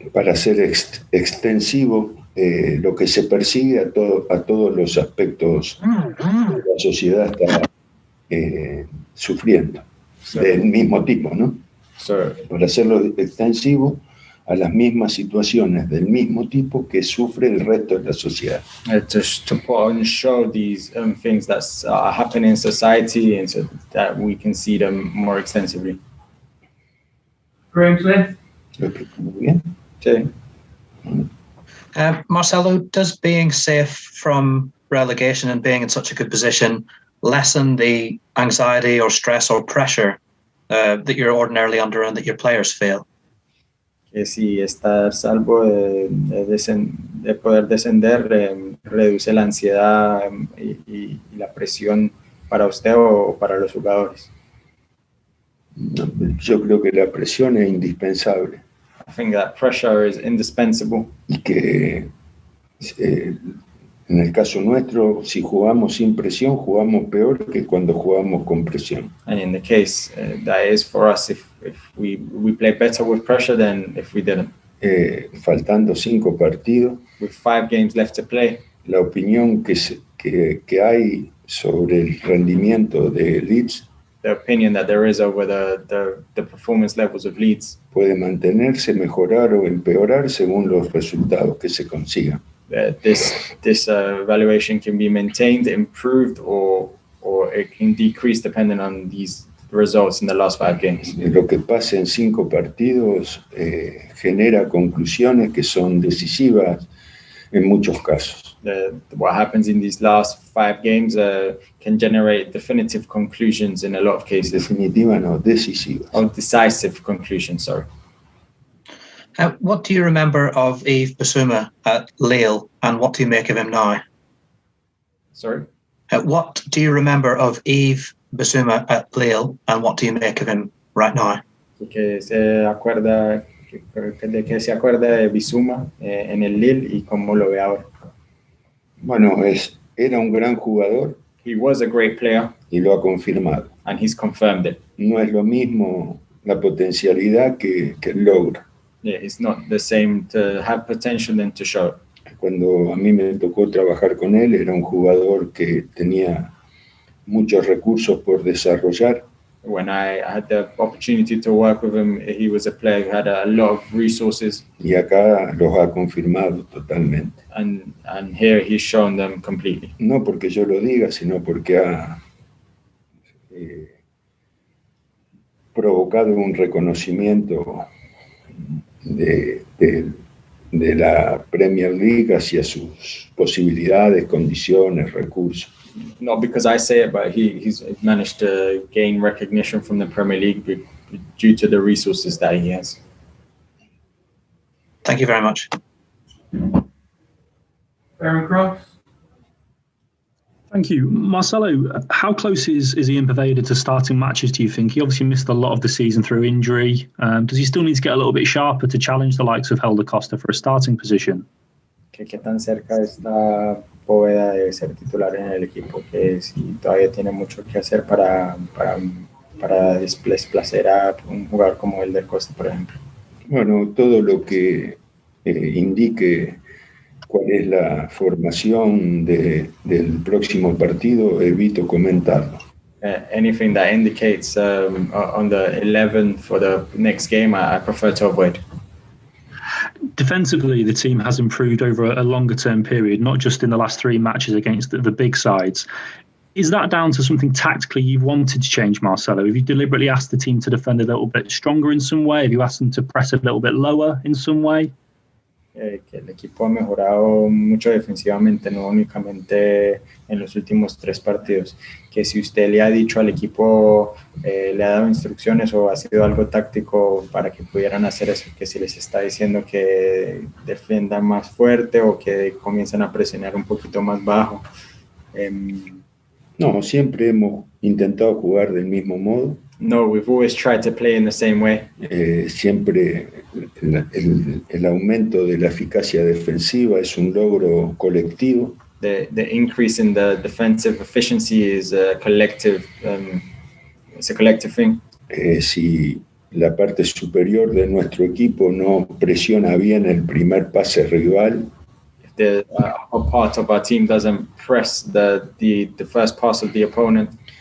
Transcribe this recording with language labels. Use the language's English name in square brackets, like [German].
[Spanish] Para hacer extensivo lo que se persigue a todos los aspectos que la sociedad está sufriendo, del mismo tipo, ¿no? Para hacerlo extensivo a las mismas situaciones del mismo tipo que sufre el resto de la sociedad. [English] To put on show these things that are happening in society, and so that we can see them more extensively. Graham Smith. [Spanish] ¿Lo explico muy bien? Sí. [English] Marcelo, does being safe from relegation and being in such a good position lessen the anxiety or stress or pressure that you're ordinarily under and that your players feel? [Spanish] Que si estar salvo de poder descender reduce la ansiedad y la presión para usted o para los jugadores. Yo creo que la presión es indispensable. [English] I think that pressure is indispensable. [Spanish] Y que en el caso nuestro, si jugamos sin presión, jugamos peor que cuando jugamos con presión. [English] And in the case that is for us, if we play better with pressure than if we didn't. [Spanish] Faltando 5 partidos, [English] with 5 games left to play, [Spanish] la opinión que hay sobre el rendimiento de Leeds, [English] the opinion that there is over the performance levels of Leeds, [Spanish] puede mantenerse, mejorar o empeorar según los resultados que se consigan. [English] This evaluation can be maintained, improved, or it can decrease depending on these results in the last 5 games. [Spanish] Lo que pasa en 5 partidos genera conclusiones que son decisivas en muchos casos. [English] What happens in these last 5 games can generate definitive conclusions in a lot of cases. [Spanish] Definitiva no, decisivas. [English] Or decisive conclusions, sorry. What do you remember of Evebasma at Lille, and what do you make of him now? Sorry? What do you remember of Evebasma at Lille, and what do you make of him right now? [Spanish] De que se acuerda de Bissouma en el Lille y cómo lo ve ahora. Bueno, era un gran jugador. [English] He was a great player. [Spanish] Y lo ha confirmado. [English] And he's confirmed it. [Spanish] No es lo mismo la potencialidad que el logro. [English] Yeah, it's not the same to have potential than to show. [Spanish] Cuando a mí me tocó trabajar con él, era un jugador que tenía muchos recursos por desarrollar. [English] When I had the opportunity to work with him, he was a player who had a lot of resources. [Spanish] Y acá los ha confirmado totalmente. [English] And here he's shown them completely. [Spanish] No porque yo lo diga, sino porque ha provocado un reconocimiento de la Premier League hacia sus posibilidades, condiciones, recursos. [English] Not because I say it, but he's managed to gain recognition from the Premier League due to the resources that he has. Thank you very much. Aaron Cross. Thank you. Marcelo, how close is Ian Poveda to starting matches, do you think? He obviously missed a lot of the season through injury. Does he still need to get a little bit sharper to challenge the likes of Helder Costa for a starting position? [Spanish] ¿Qué tan cerca está Poveda de ser titular en el equipo? Que si todavía tiene mucho que hacer para desplacer a un jugador como Helder Costa, por ejemplo. Bueno, todo lo que indique cuál es la formación del próximo partido, evito comentarlo. [English] Anything that indicates on the 11 for the next game, I prefer to avoid. Defensively, the team has improved over a longer-term period, not just in the last 3 matches against the big sides. Is that down to something tactically you've wanted to change, Marcelo? Have you deliberately asked the team to defend a little bit stronger in some way? Have you asked them to press a little bit lower in some way? [Spanish] Que el equipo ha mejorado mucho defensivamente, no únicamente en los últimos 3 partidos. Que si usted le ha dicho al equipo, le ha dado instrucciones o ha sido algo táctico para que pudieran hacer eso, que si les está diciendo que defiendan más fuerte o que comiencen a presionar un poquito más bajo. No, siempre hemos intentado jugar del mismo modo. [English] No, we've always tried to play in the same way. [Spanish] Siempre el aumento de la eficacia defensiva es un logro colectivo. [English] The increase in the defensive efficiency is a collective. It's a collective thing. [Spanish] Si la parte superior de nuestro equipo no presiona bien el primer pase rival, [English] If the upper part of our team doesn't press the first pass of the opponent,